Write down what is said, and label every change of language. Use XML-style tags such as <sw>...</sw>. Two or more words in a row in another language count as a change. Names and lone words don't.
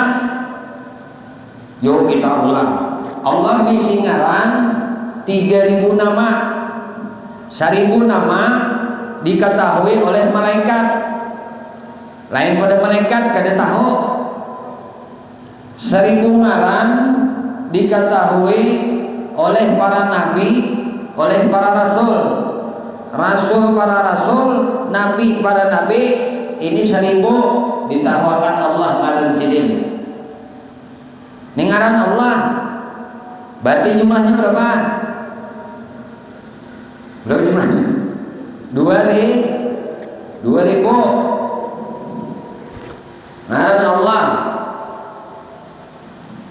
<bjn>Yuk kita ulang. Allah bisi ngaran 3000 nama.</bjn> <id>1000 nama diketahui oleh malaikat.</id> <bjn>Lain pada malaikat kada tahu.</bjn> <id>1000 ngaran diketahui oleh para nabi, oleh para rasul. Para rasul, nabi para nabi,</id> <bjn>ini 1000 ditawakan Allah ngaran sidin. Ini ngaran Allah.</bjn> <id>Berarti jumlahnya berapa? Berapa jumlahnya? 2000.</id> <bjn>Ngaran Allah.</bjn>